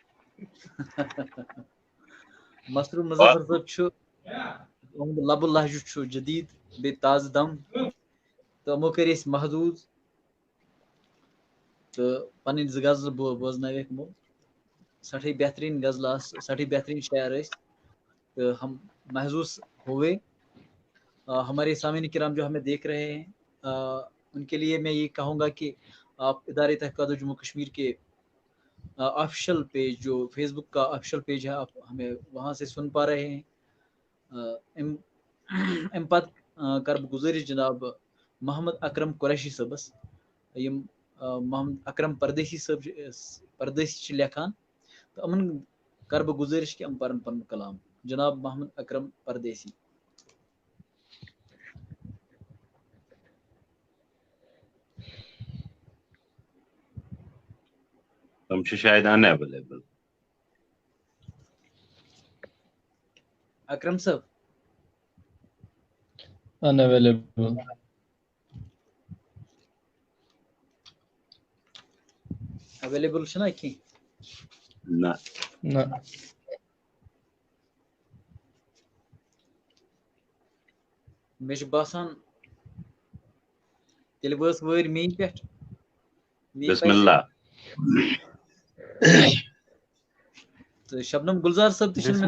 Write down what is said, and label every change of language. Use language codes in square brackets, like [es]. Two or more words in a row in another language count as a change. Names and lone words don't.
[ks] مسرور مظفر صٲب چھُ اُہُنٛد لبہٕ لہجہٕ چھُ جدید بیٚیہِ تازٕ دم. تہٕ یِمو کٔرۍ أسۍ محدوٗد تہٕ پنٕنۍ 2 غزلہٕ بوزنٲوِکھ یِمو. سٮ۪ٹھاہ بہتریٖن غزلہٕ آسہٕ, سٮ۪ٹھاہ بہتریٖن شاعر ٲسۍ تہٕ [ur] ہم محظوظ ہوئے. ہمارے سامعین کرام جو ہمیں دیکھ رہے ہیں ان کے لیے میں یہ کہوں گا کہ آپ ادارے تحقیقات جموں کشمیر کے [en] official page, [ur] جو فیس بک کا [en] official page [ur] ہے, آپ ہمیں وہاں سے سن پا رہے ہیں. [ks] ام پت کر بہٕ گزٲرِش جناب محمد اکرم قریشی صٲبس, یم محمد اکرم پردیسی صٲب پردیسی چھِ لیکھان, تہٕ یِمن کر بہٕ گزٲرِش کہ یِم پرن پنُن کلام. جناب محمد اکرم پردیسی. تم چھِ شاید ان اویلیبل. اکرم صٲب unavailable. اویلیبل چھُنہ کینٛہہ؟ نہ نہ مےٚ چھُ باسان تیٚلہِ وٲژ وٲرۍ میٛٲنۍ پٮ۪ٹھ. [ar] بسم اللہ. [ks] تہٕ شبنم گُلزار صٲب تہِ چھِنہٕ مےٚ